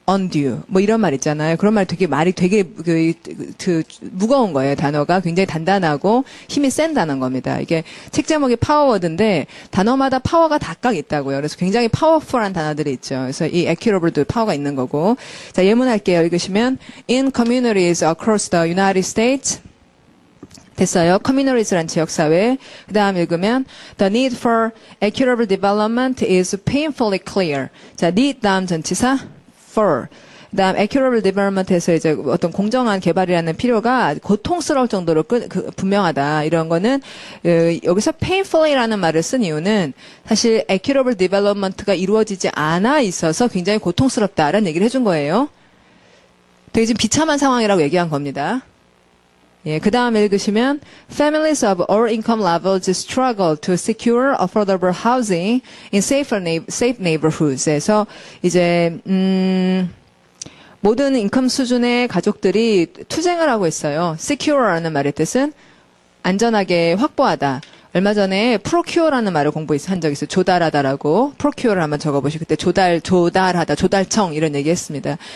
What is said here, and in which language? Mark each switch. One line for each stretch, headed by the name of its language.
Korean: undue 뭐 이런 말 있잖아요. 그런 말 되게 말이 되게 무거운 거예요. 단어가 굉장히 단단하고 힘이 센다는 겁니다. 이게 책 제목이 파워워드인데 단어마다 파워가 각각 있다고요. 그래서 굉장히 파워풀한 단어들이 있죠. 그래서 이 accurable도 파워가 있는 거고. 자, 예문 할게요. 읽으시면
English: in communities across the United States
Korean: 됐어요. communities란 지역사회. 그 다음 읽으면
English: the need for equitable development is painfully clear.
Korean: 자, need 다음 전치사 for. 그 다음 equitable development에서 이제 어떤 공정한 개발이라는 필요가 고통스러울 정도로 분명하다. 이런 거는 여기서 painfully라는 말을 쓴 이유는 사실 equitable development가 이루어지지 않아 있어서 굉장히 고통스럽다라는 얘기를 해준 거예요. 되게 지금 비참한 상황이라고 얘기한 겁니다. 예, 그 다음에 읽으시면
English: families of all income levels struggle to secure affordable housing in safe neighborhoods.
Korean: 그래서 이제 모든 인컴 수준의 가족들이 투쟁을 하고 있어요. secure라는 말의 뜻은 안전하게 확보하다. 얼마 전에 procure라는 말을 공부한 적이 있어요. 조달하다라고. procure를 한번 적어보시고 그때 조달하다, 조달청 이런 얘기했습니다.